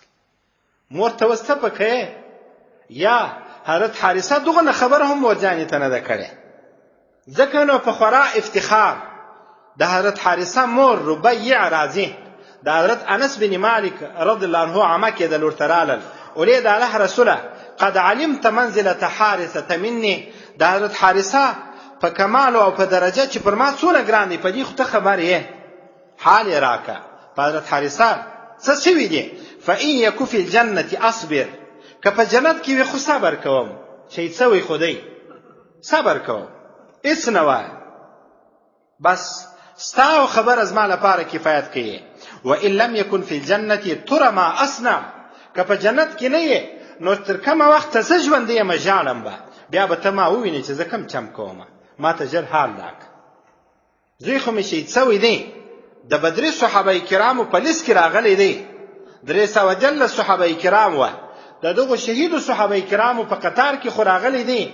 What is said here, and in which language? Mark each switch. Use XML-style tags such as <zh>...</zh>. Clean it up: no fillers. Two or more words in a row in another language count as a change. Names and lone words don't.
<ps>مور ته اوس څه پکې یا حضرت حارثه دغه خبره هم مورجانې ته نه ده کړې، ځکه نو په خورا افتخار د حضرت حارثه مور ربیع راځي د حضرت انس بن مالک</ps> <ar>رضی الله عنه</ar> <ps>عمه کې د لور ته رالل ولې د الله رسوله</ps> <ar>قد علمت منزله حارثه مني،</ar> <ps>د حضرت حارثه په کمال او په درجه چې پر ما څونه ګران دی په دې خو ته خبر یې، حال یې راکه. په حضرت حارثه څه شوي دي؟</ps> <ar>فإن يكن في الجنة أصبر،</ar> <ps>که په جنت کې وي خو صبر کوم، شهید سوی خو دی صبر کوم، هېڅ نه وایه، بس ستا خبره زما لپاره کفایت کوي.</ps> <ar>وإن لم يكن في الجنة ترى ما أصنع،</ar> <ps>که په جنت کې نه یې نو تر کومه وخته زه ژوندی یم ژاړم به، بیا به ته ما ووینې چې زه کوم چم کومه، ما ته ژر حال راکړه. زوی خو مې شهید سوی دی، د بدري صحابه کرامو په لیست کې راغلی دی، 300 صحابه کرام وه، د دغو شهیدو صحابه کرامو په قطار کې خو راغلی دی.</ps>